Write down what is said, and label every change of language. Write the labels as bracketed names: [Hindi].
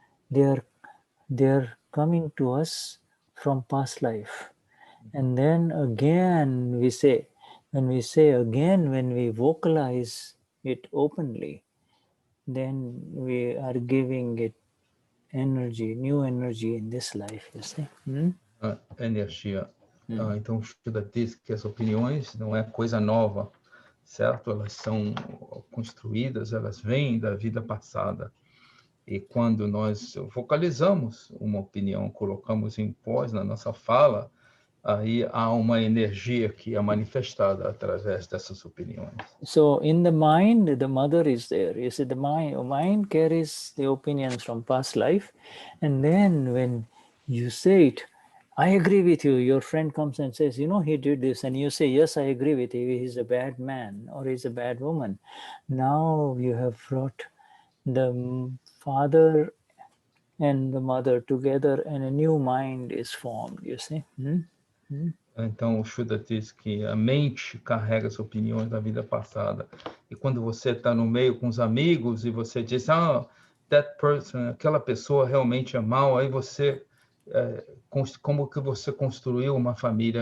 [English] They're coming to us from past life. And then again when we vocalize it openly, then we are giving it energy, new energy in this life, you see. [Portuguese] Energia. Então, o Shuddha diz que as opiniões não é coisa nova, certo? Elas são construídas, elas vêm da vida passada. E quando nós vocalizamos uma opinião, colocamos em voz na nossa fala, aí há uma energia que é manifestada através dessas opiniões. [English] So in the mind, the mother is there. You see, the mind carries the opinions from past life, and then when you say it, I agree with you. Your friend comes and says, you know, he did this, and you say, yes, I agree with you. He's a bad man or he's a bad woman. Now you have brought the father and the mother together, and a new mind is formed. You see. [Portuguese] Então, o Shuddha diz que a mente carrega as opiniões da vida passada. E quando você está no meio com os amigos e você diz, [English] that person, [Portuguese] aquela pessoa realmente é mal, aí você, como que você construiu uma família?